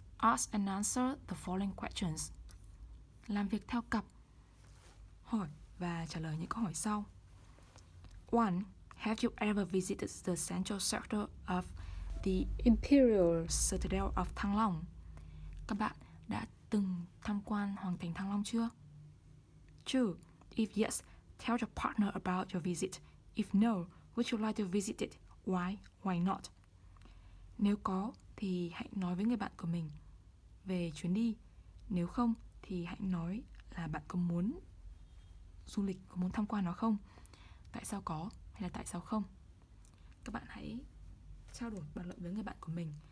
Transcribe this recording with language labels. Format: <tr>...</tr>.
<en>Ask and answer the following questions.</en> <vi>Làm việc theo cặp. Hỏi và trả lời những câu hỏi sau. 1.</vi> <en>Have you ever visited the central sector of the Imperial Citadel of Thăng Long?</en> <vi>Các bạn đã từng tham quan Hoàng thành Thăng Long chưa?</vi> <en>2. If yes, tell your partner about your visit. If no, would you like to visit it? Why not?</en> <vi>Nếu có thì hãy nói với người bạn của mình về chuyến đi. Nếu không thì hãy nói là bạn có muốn du lịch, có muốn tham quan nó không? Tại sao có hay là tại sao không? Các bạn hãy trao đổi bàn luận với người bạn của mình.</vi>